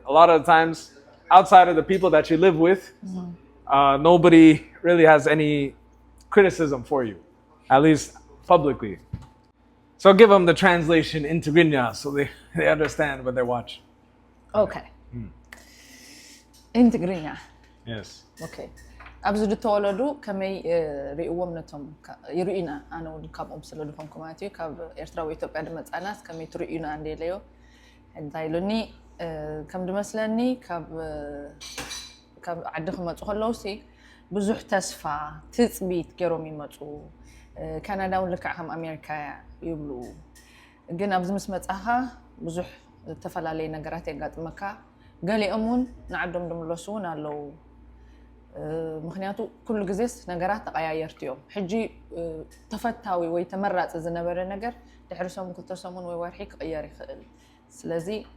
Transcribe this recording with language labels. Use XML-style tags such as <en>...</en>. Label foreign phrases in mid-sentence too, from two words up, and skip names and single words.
<en>A lot of the times, outside of the people that you live with, nobody really has any criticism for you, at least publicly. So give them the translation into Grinya so they understand what they watch. Okay. In Tigrinya. Yes. Okay.</en> <ti>ኣብዚ ዝተወለዱ ከመይ ርእዎም ነቶም ይርኡና ኣነ እውን ካብኦም ስለድኾም ኮማት እዩ ካብ ኤርትራ ወይ ኢትዮጵያ ድመፃናስ ከመይ ትርእዩና እንዴለዮ እንታይ ኢሉኒ ከም ድመስለኒ ካብ ዓዲ ክመፁ ከለውሲ ብዙሕ ተስፋ ትፅቢት ገይሮም ይመፁ ካናዳ እውን ልክዕ ከም ኣሜሪካ ይብሉ ግን ኣብዚ ምስ መፃኻ ብዙሕ ተፈላለየ ነገራት የጋጥመካ ገሊኦም እውን ንዓዶም ድምለሱ እውን ኣለው ምክንያቱ ኩሉ ግዜስ ነገራት ተቀያየርቲ እዮም ሕጂ ተፈታዊ ወይ ተመራጽ ዝነበረ ነገር ድሕሪ ሰሙን ክልተ ሰሙን ወይ ወርሒ ክቅየር ይኽእል ስለዚ</ti>